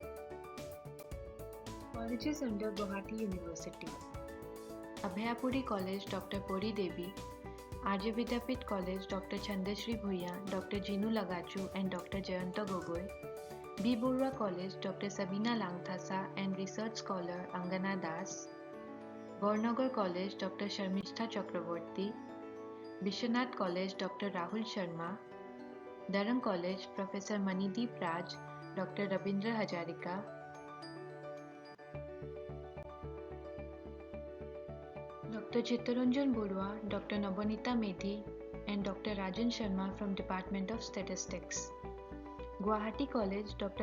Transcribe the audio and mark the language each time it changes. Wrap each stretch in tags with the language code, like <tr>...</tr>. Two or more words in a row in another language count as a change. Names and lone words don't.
<en>Colleges under Guwahati University: Abhayapuri College, Dr. Pori Devi. Arya Vidyapit College, Dr. Chandashri Bhuiya, Dr. Jinu Lagachu, and Dr. Jayanta Gogoi. B. Borua College, Dr. Sabina Langthasa and Research Scholar Angana Das. Barnagar College, Dr. Sharmistha Chakraborty. Bishwanath College, Dr. Rahul Sharma. Durham College, Professor Manideep Raj, Dr. Rabindra Hajarika. Dr. Chittaranjan Borua, Dr. Nabanita Medhi, and Dr. Rajan Sharma from Department of Statistics. Guwahati College, Dr.</en>